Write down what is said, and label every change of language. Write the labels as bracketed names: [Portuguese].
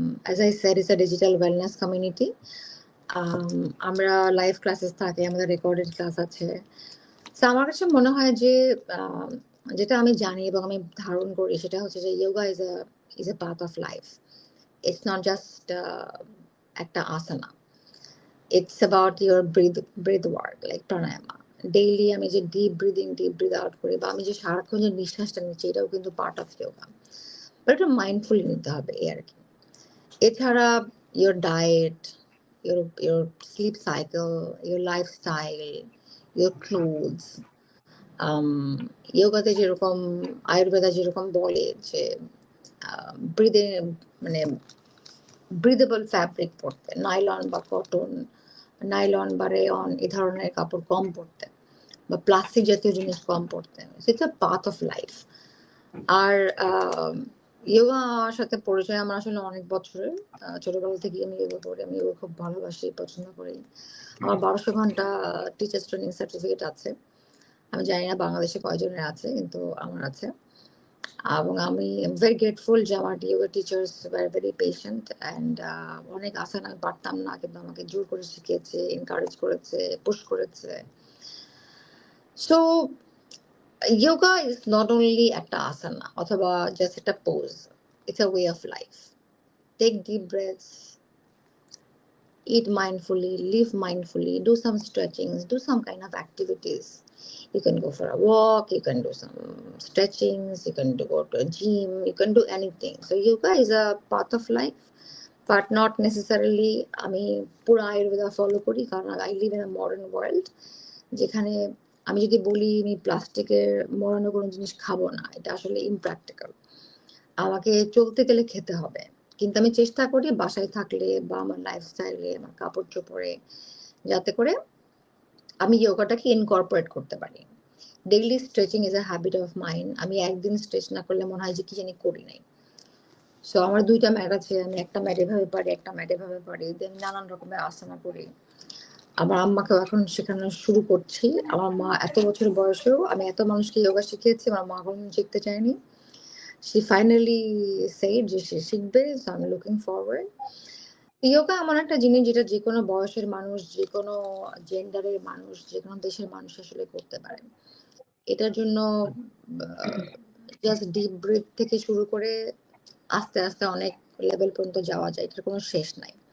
[English] As I said, it's a digital wellness community. [Bangla] আমরা live classes থাকে, আমাদের recorded class আছে। তো আমার কাছে মনে হয় যে যেটা আমি জানি এবং আমি ধারণ করি, সেটা হচ্ছে যে [English] Yoga is a part of life. It's not just একটা asana, it's about your breath work, like pranayama. [Bangla] Daily আমি যে ডিপ ব্রিথ আউট করি, বা আমি যে সারাক্ষণ যে নিঃশ্বাসটা নিচ্ছি, এটাও কিন্তু পার্ট অফ ইয়োগা। বাট এটা মাইন্ডফুলি নিতে হবে, এই আর কি। এছাড়া your diet, [English] your sleep cycle, your lifestyle, your clothes. [Bangla] যোগাতে যেরকম আয়ুর্বেদা যেরকম বলে যে ব্রিদে মানে ব্রিদেবল ফ্যাব্রিক পরতে, নাইলন বা কটন, নাইলন বা রেয়ন এই ধরনের কাপড় কম পরতে, বা প্লাস্টিক জাতীয় জিনিস কম পরতে। [English] It's a path of life. [Bangla] আর যোগার সাথে পরিচয় আমার আসলে অনেক বছরের, ছোটবেলা থেকে আমি যোগা করি, আমি যোগা খুব ভালোবাসি, পছন্দ করি। আমার 1200 ঘন্টা টিচার্স ট্রেনিং সার্টিফিকেট আছে। আমি জানি না বাংলাদেশে কয়জনের আছে, কিন্তু আমার আছে। এবং আমি ভেরি গ্রেটফুল যে [English] আমার yoga teachers were very patient and [Bangla] অনেক আসন আমি পারতাম না, কিন্তু আমাকে জোর করে শিখিয়েছে, এনকারেজ করেছে, পুশ করেছে। [English] So yoga is not only একটা asana অথবা just একটা pose, it's a way of life. Take deep breaths, eat mindfully, live mindfully, do some stretchings, do some kind of activities. You can go for a walk, you can do some stretchings, you can go to a gym, you can do anything. So yoga is a part of life, but not necessarily [Bangla] আমি পুরো Ayurveda follow করি, কারণ [English] I live in a modern world [Bangla] যেখানে আমি যদি বলি আমি প্লাস্টিকের মরানো কোনো জিনিস খাবো না, এটা আসলে ইমপ্র্যাকটিক্যাল। আমাকে চলতে গেলে খেতে হবে, কিন্তু আমি চেষ্টা করি বাসায় থাকলে বা আমার লাইফস্টাইলে, আমার কাপড় চোপড়ে, যাতে করে আমি যোগাটাকে ইনকর্পোরেট করতে পারি। [English] Daily stretching is a habit of mind. [Bangla] আমি একদিন স্ট্রেচ না করলে মনে হয় যে কি জানি করি নাই। সো আমার 2টা ম্যাট আছে, আমি একটা ম্যাট এভাবে পারি, একটা ম্যাট এভাবে পারি, দেন নানান রকমের আসনা করি। আমার আম্মাকেও এখন শেখানো শুরু করছি। আমার মা এত বছর বয়সেও আমি এত মানুষকে যোগা শিখিয়েছি, আমার মা এখন শিখতে চায়নি। [English] She finally said [Bangla] যে সে শিখবে, [English] so I'm looking forward. [Bangla] Yoga এমন একটা জিনিস যেটা যে কোনো বয়সের মানুষ, যে কোনো জেন্ডারের মানুষ, যে কোনো দেশের মানুষ আসলে করতে পারে। এটার জন্য জাস্ট ডিপ ব্রিথ থেকে শুরু করে আস্তে আস্তে অনেক লেভেল পর্যন্ত যাওয়া যায়, এটার কোনো শেষ নাই।